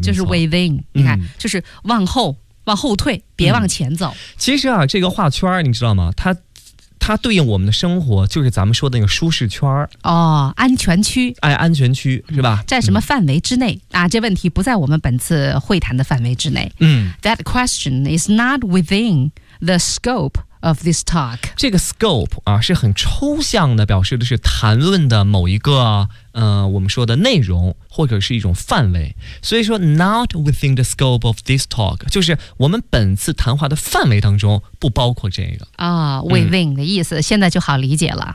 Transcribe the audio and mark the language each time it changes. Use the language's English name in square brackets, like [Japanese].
[Chinese] 就是 within、嗯、你看就是往后退，别往前走、嗯、其实啊这个画圈你知道吗，它对应我们的生活就是咱们说的那个舒适圈哦，安全区。哎，安全区是吧、嗯、在什么范围之内、嗯、啊这问题不在我们本次会谈的范围之内。嗯， [English] That question is not within the scope of this talk。 [Chinese] 这个 scope 啊是很抽象的，表示的是谈论的某一个我们说的内容或者是一种范围。所以说 [English] not within the scope of this talk [Chinese] 就是我们本次谈话的范围当中不包括这个啊、哦、within 的意思、嗯、现在就好理解了。